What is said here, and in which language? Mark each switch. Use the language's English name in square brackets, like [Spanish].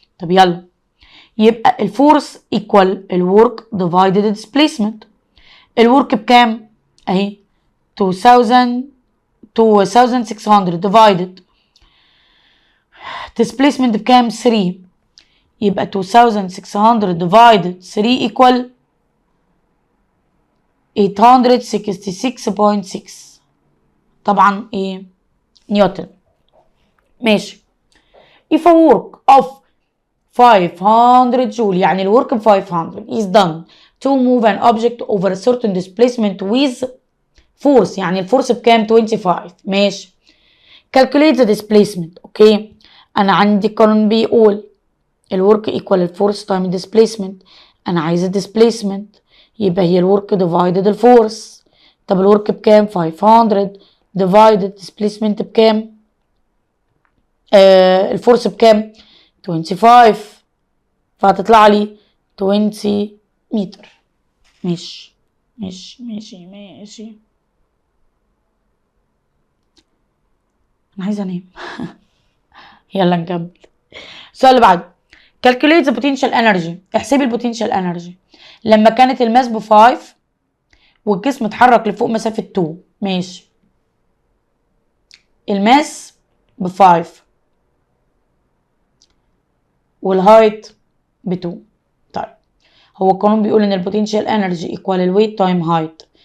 [Arabic] طب يلا يبقى الفورس equal الورك divided displacement. الورك بكام؟ اهي 2600 divided displacement بكام؟ 3. يبقى 2600 divided 3 equal 866.6. طبعا ايه؟ نيوتن. ماشي. [English] if a work of 500 joule, [Arabic] يعني الورك ب 500 [English] is done to move an object over a certain displacement with force، [Arabic] يعني الفورس بكام؟ 25. ماشي. [English] calculate the displacement. [Arabic] اوكي، انا عندي قانون بيقول الورك equal الفورس تايم displacement. انا عايزه displacement، يبقى هي الورك divided الفورس. طب الورك بكام؟ 500 divided displacement بكام؟ الفورس بكام؟ 25، فهتطلع لي 20 متر. ماشي ماشي ماشي ماشي. انا عايزه انام. يلا نكمل. السؤال اللي بعده [English] calculate the potential energy. [Arabic] احسبي البوتنشال انرجي لما كانت الماس ب 5 والجسم اتحرك لفوق مسافه 2. ماشي. الماس ب 5 والهايت ب 2. طيب هو القانون بيقول ان البوتنشال انرجي ايكوال الويت تايم هايت.